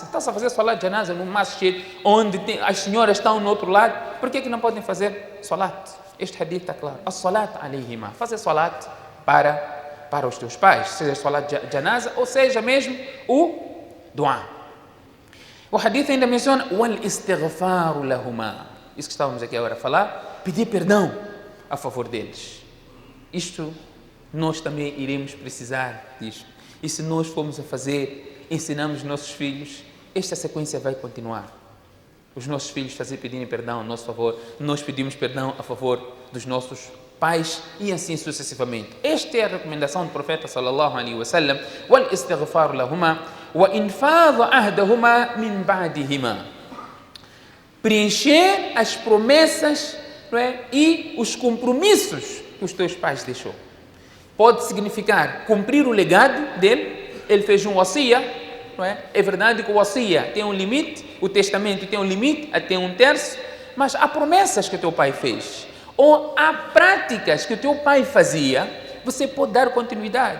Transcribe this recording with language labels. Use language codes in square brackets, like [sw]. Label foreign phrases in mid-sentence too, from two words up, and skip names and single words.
[pt] Está-se a fazer [ar] صلاة الجنازة [pt] no masjid, onde as senhoras estão no outro lado. Por que não podem fazer salat? Este hadith está claro. [ar] الصلاة عليهما. [pt] Fazer salat para os teus pais. Seja [ar] صلاة الجنازة [pt] ou seja mesmo o dua. O hadith ainda menciona [ar] والاستغفار لهما. [pt] Isso que estávamos aqui agora a falar. Pedir perdão a favor deles. Isto nós também iremos precisar disto. E se nós formos a fazer, ensinamos nossos filhos, esta sequência vai continuar. Os nossos filhos pedirem perdão a nosso favor, nós pedimos perdão a favor dos nossos pais e assim sucessivamente. Esta é a recomendação do profeta [ar] صلى الله عليه وسلم, والاستغفار لهما وإنفاذ عهدهما من بعدهما. [pt] Preencher as promessas, não é? E os compromissos que os teus pais deixou. Pode significar cumprir o legado dele. Ele fez um wasiya, não é? É verdade que o wasiya tem um limite, o testamento tem um limite, até 1/3, mas há promessas que o teu pai fez, ou há práticas que o teu pai fazia, você pode dar continuidade.